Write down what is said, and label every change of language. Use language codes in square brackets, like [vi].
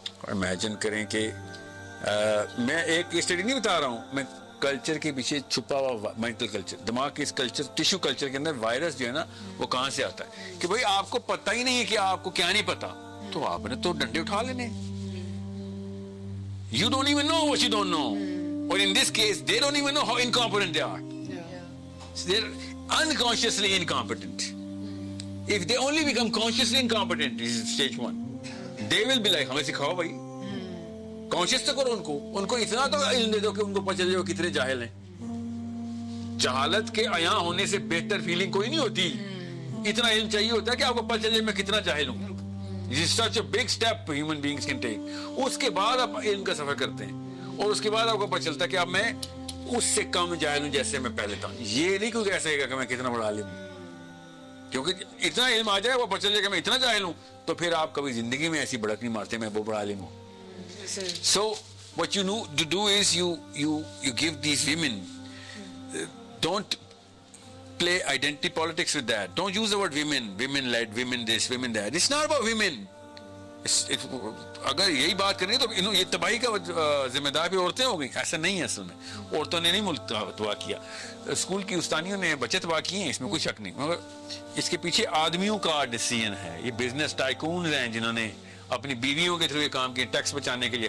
[ur] Imagine کریں کہ میں ایک اسٹڈی نہیں بتا رہا ہوں, میں کلچر کے پیچھے چھپا ہوا مینٹل کلچر, دماغ کے اس کلچر ٹیشو کلچر کے اندر وائرس جو ہے نا وہ کہاں سے آتا ہے کہ بھائی آپ کو پتہ ہی نہیں ہے کہ آپ کو کیا نہیں پتا, تو آپ نے تو ڈنڈے اٹھا لینے. [en] You don't even know what you don't know, or in this case they don't even know how incompetent they are. So they're unconsciously incompetent. If they only become consciously incompetent, this is stage 1, they will be like [ur] ہمیں سکھاؤ بھائی, conscious تو کرو ان کو اتنا تو علم دے دو کہ ان کو پتہ چلے وہ کتنے جاہل ہیں. جہالت کے عیاں ہونے سے بہتر فیلنگ کوئی نہیں ہوتی, اتنا علم چاہیے ہوتا ہے کہ آپ کو پتہ چلے میں کتنا جاہل ہوں. [en] This is such a big step human beings can take. [ur] اس کے بعد آپ علم کا سفر کرتے ہیں, اور اس کے بعد آپ کو پتہ چلتا ہے کہ اب میں اس سے کم جاہل ہوں جیسے میں پہلے تھا. یہ نہیں کوئی کہہ سکے گا کہ میں کتنا بڑا عالم ہوں, کیونکہ اتنا علم آ جائے, وہ پتہ چلے کہ میں اتنا جاہل ہوں, تو پھر آپ کبھی زندگی میں ایسی بڑک نہیں مارتے میں وہ بڑا عالم ہوں. [en] So what you need to do is you give these women, don't play identity politics with that. Don't use the word women led, women this, women that. It's not about women. [ur] اگر یہی بات کرنی تو یہ تباہی کا ذمہ دار بھی عورتیں ہو گئی. ایسا نہیں ہے, اصل میں عورتوں نے نہیں ملک تباہ کیا, اسکول کی استانیوں نے بچے تباہ کیے ہیں, اس میں کوئی شک نہیں, مگر اس کے پیچھے آدمیوں کا ڈیسیژن ہے. یہ بزنس ٹائکونز ہیں جنہوں نے اپنی بیویوں کے تھرو یہ کام کیا ٹیکس بچانے کے لیے.